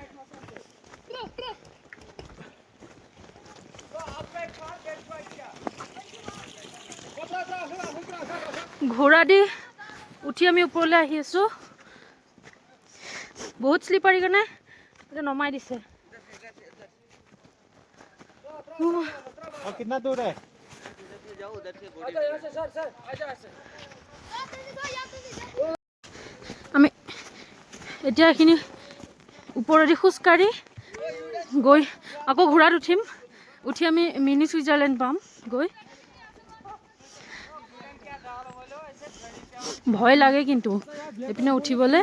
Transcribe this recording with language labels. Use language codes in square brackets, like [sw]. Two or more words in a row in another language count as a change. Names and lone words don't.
[as] ঘোঁৰা দি উঠি আমি ওপৰলৈ আহি আছোঁ। বহুত শ্লিপাৰীৰ কাৰণে এতিয়া নমাই দিছে। [hi] कितना दूर है? [as] আমি এতিয়া এইখিনি ওপৰেদি খোজকাঢ়ি গৈ আকৌ ঘোঁৰাত উঠিম। উঠি আমি মিনি ছুইজাৰলেণ্ড পাম গৈ। ভয় লাগে কিন্তু এইপিনে উঠিবলৈ।